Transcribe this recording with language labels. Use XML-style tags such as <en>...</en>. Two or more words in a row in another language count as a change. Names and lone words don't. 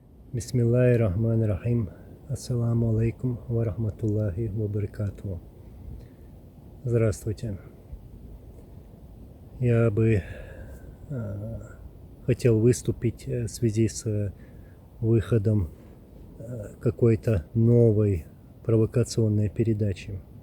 <ar>بسم الله الرحمن الرحيم. السلام عليكم ورحمة الله وبركاته.</ar> <ru>Здравствуйте. Я бы хотел выступить в связи с выходом какой-то новой провокационной передачи.</ru>